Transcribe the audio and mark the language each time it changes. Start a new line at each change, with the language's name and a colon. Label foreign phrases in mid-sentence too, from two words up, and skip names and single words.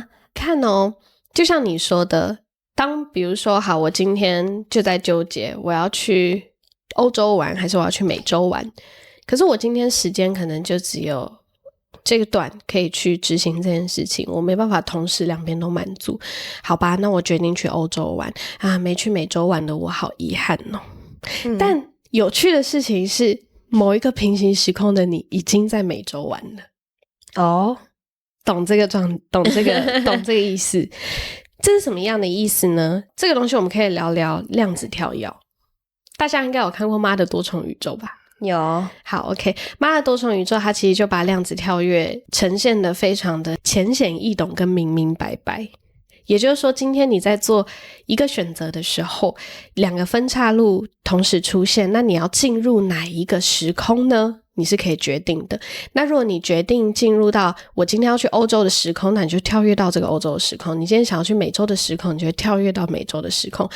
Chinese: 看哦，就像你說的，比如說好，我今天就在糾結，我要去歐洲玩還是我要去美洲玩，可是我今天時間可能就只有這個段可以去執行這件事情，我沒辦法同時兩邊都滿足。好吧，那我決定去歐洲玩啊，沒去美洲玩的我好遺憾哦。但有趣的事情是，某一個平行時空的你已經在美洲玩了哦，懂这個意思。這是什麼樣的意思呢？這個東西我們可以聊聊量子跳躍。大家應該有看過《媽的多重宇宙》吧？有。好 OK， 媽的多重宇宙它其實就把量子跳躍呈現得非常的淺顯易懂跟明明白白。也就是說，今天你在做一個選擇的時候，兩個分岔路同時出現，那你要進入哪一個時空呢？你是可以決定的。那如果你決定進入到我今天要去歐洲的時空，那你就跳躍到這個歐洲的時空。你今天想要去美洲的時空，你就會跳躍到美洲的時空。